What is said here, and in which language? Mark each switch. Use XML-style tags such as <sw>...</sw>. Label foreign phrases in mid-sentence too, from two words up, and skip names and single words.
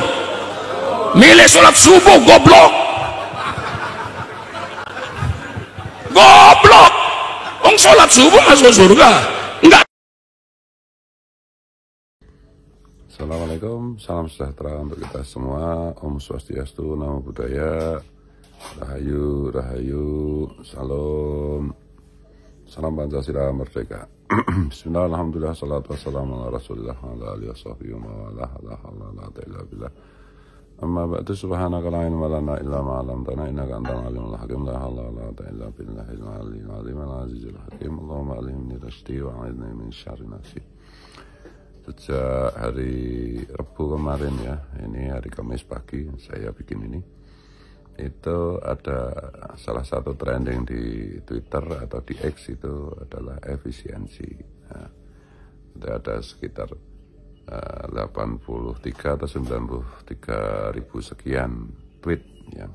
<id>Milih sholat subuh, goblok. Sholat subuh masuk surga. Enggak. Assalamualaikum, salam sejahtera untuk kita semua.</id> <ban>Om Swastiastu,</ban> <pi>Namo Buddhaya,</pi> <id>Rahayu, Salam, Salam Pancasila Merdeka.</id> <ar>بسم الله، الحمد لله، الصلاة والسلام على رسول الله، على آله وصحبه وعلى بالله. أما بعد، سبحانك لا علم لنا إلا ما علمتنا إنك أنت العليم الحكيم. لا حول ولا قوة إلا بالله العلي العظيم العزيز الحكيم. اللهم ألهمني رشدي وأعذني من شر نفسي.</ar> <id>Sejak hari Rabu kemarin ya, ini hari Kamis pagi saya bikin ini, itu ada salah satu trending di Twitter atau di X itu adalah efisiensi. Nah, ada sekitar 83 atau 93 ribu sekian tweet ya.</id>